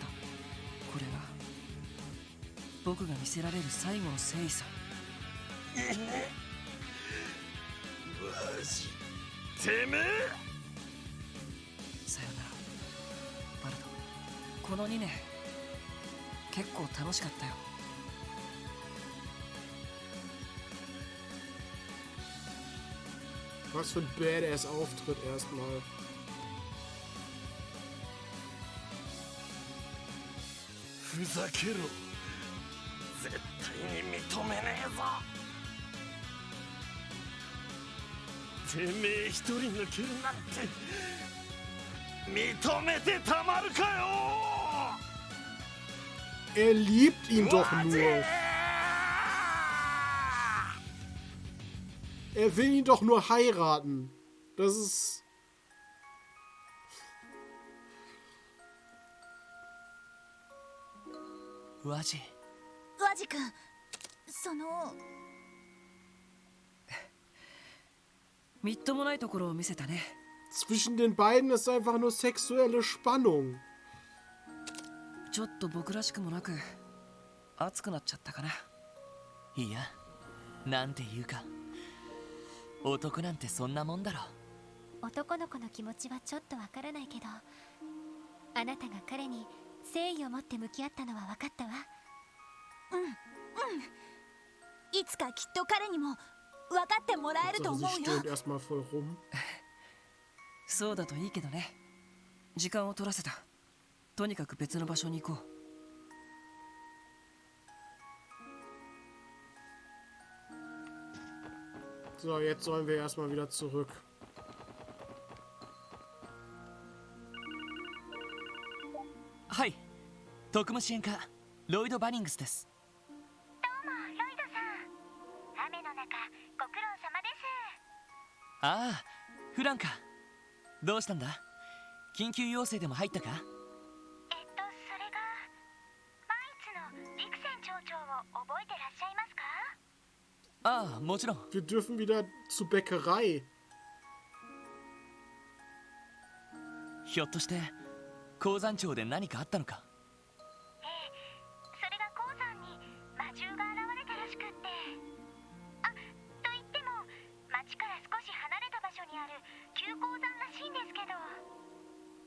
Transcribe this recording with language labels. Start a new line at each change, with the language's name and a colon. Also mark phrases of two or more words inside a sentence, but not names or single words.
Japanese: これが僕が見せられる最後の誠意さ。マジてめえ。さよならバルト。この2年結構楽しかったよ。
German: Was für ein Badass-Auftritt erstmal. Fusakero.
Japanese: 絶対に認めねえぞ。てめえ一人抜けるなんて認めてたまるかよ。
German: Er liebt ihn doch nur. Er will ihn doch nur heiraten. Das ist... Waji.
Japanese: ワジ君、そのみっともないところを見せたね。
German: Zwischen den beiden ist einfach nur sexuelle Spannung.
Japanese: ちょっと僕らしくもなく熱くなっちゃったかな。いや、なんていうか男なんてそんなもんだろ。男の子の気持ちはちょっとわからないけど、あなたが彼に誠意を持って向き合ったのは分かったわ。いつかきっと彼にも分かってもらえると思うよ。そうだといいけどね。時間を取らせた。とにかく別の場所に行こう。
German: So, jetzt sollen wir erstmal wieder zurück.
Japanese: はい、特務支援課ロイド・バニングスです。どうもロイドさん、雨の中ご苦労様です。ああ、フランか。どうしたんだ。緊急要請でも入ったか。それがマイツのリクセン町長を覚えてらっしゃいますか。ああ、もちろん。
German: Wir dürfen wieder zur Bäckerei.
Japanese: ひょっとして鉱山町で何かあったのか。それが鉱山に魔獣が現れたらしくって。あ、と言っても町から少し離れた場所にある旧鉱山らしいんですけど。